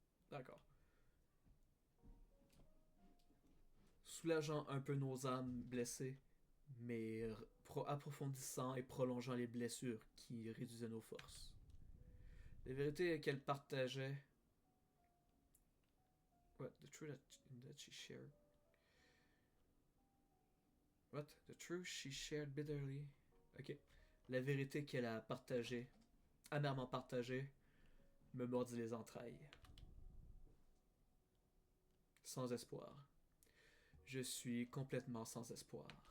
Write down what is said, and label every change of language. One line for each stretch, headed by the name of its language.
French: D'accord. Soulageant un peu nos âmes blessées, mais approfondissant et prolongeant les blessures qui réduisaient nos forces. La vérité qu'elle partageait...
English: What? The truth that she shared... What? The truth she shared bitterly... Ok.
French: La vérité qu'elle a partagée, amèrement partagée, me mordit les entrailles. Sans espoir. Je suis complètement sans espoir.